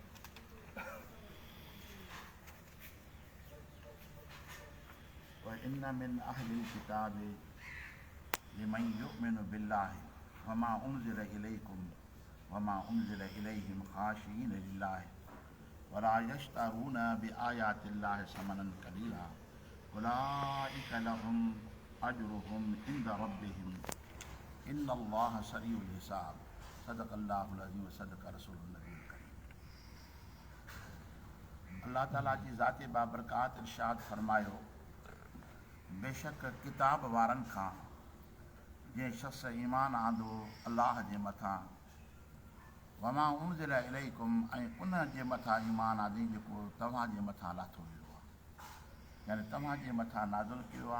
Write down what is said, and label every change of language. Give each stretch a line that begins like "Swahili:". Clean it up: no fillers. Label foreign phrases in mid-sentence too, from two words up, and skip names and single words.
Arabic: وإن من أهل الكتاب لمن يؤمن بالله وما أنزل إليكم وما أنزل إليهم خاشعين لله ولا يشترون بآيات الله ثمنا قليلا أولئك لهم أجرهم عند ربهم إن الله سريع الحساب. صدق الله العظيم وصدق رسول النبي الكريم.
Sindhi: अल्लाह ताला जी ज़ाते बाबरकात इरशाद फरमायो, बेशक किताब वारनि खां जंहिं शख़्स ईमान आंदो अल्लाह जे मथां
Arabic: وما أنزل إليكم
Sindhi: ऐं उन जे मथां ईमान आंदी जेको तव्हांजे मथां लाथो वियो आहे, यानी तव्हांजे मथां नाज़िल कयो आहे।